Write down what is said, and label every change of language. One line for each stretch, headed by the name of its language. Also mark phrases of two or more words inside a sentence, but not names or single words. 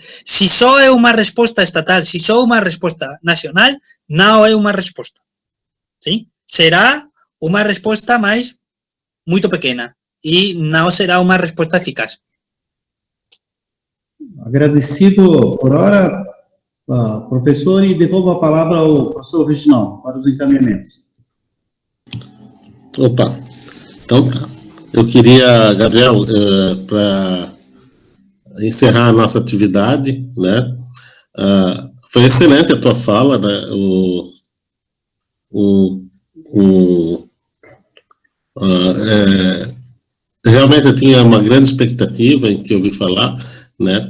Galician: Se só é unha resposta estatal, se só é unha resposta nacional, non é unha resposta. ¿Sí? Será unha resposta máis moito pequena e non será unha resposta eficaz. Agradecido por hora,
Portuguese: professor, e devolvo a palavra ao professor Reginaldo para os encaminhamentos. Opa, então tá. Eu queria, Gabriel, para encerrar a nossa atividade, né? Foi excelente a tua fala, né? Realmente eu tinha uma grande expectativa em te ouvir falar, né?